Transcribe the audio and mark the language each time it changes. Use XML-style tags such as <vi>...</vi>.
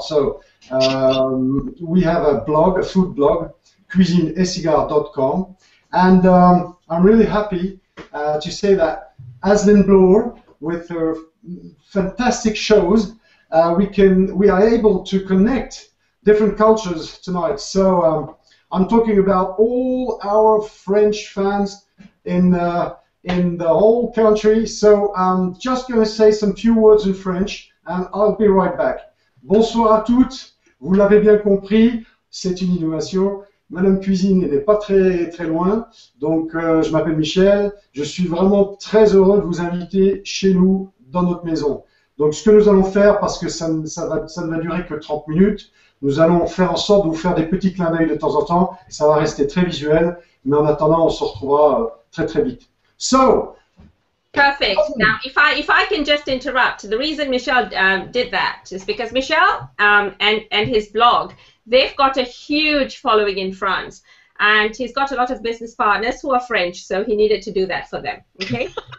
<en>So we have a blog, a food blog, cuisineetcigar.com, and I'm really happy to say that S01E01, with her fantastic shows, we are able to connect different cultures tonight. So I'm talking about all our French fans in the whole country. So I'm just going to say some few words in French, and I'll be right back.</en> <fr>Bonsoir à toutes. Vous l'avez bien compris, c'est une innovation. Madame Cuisine n'est pas très loin. Donc, je m'appelle Michel. Je suis vraiment très heureux de vous inviter chez nous, dans notre maison. Donc, ce que nous allons faire, parce que ça ne va durer que 30 minutes, nous allons faire en sorte de vous faire des petits clins d'œil de temps en temps. Ça va rester très visuel, mais en attendant, on se retrouvera très vite.</fr> <en>So, perfect. Now, if I can just interrupt, the reason Michel did that is because Michel and his blog, they've got a huge following in France, and he's got a lot of business partners who are French, so he needed to do that for them. Okay.</en>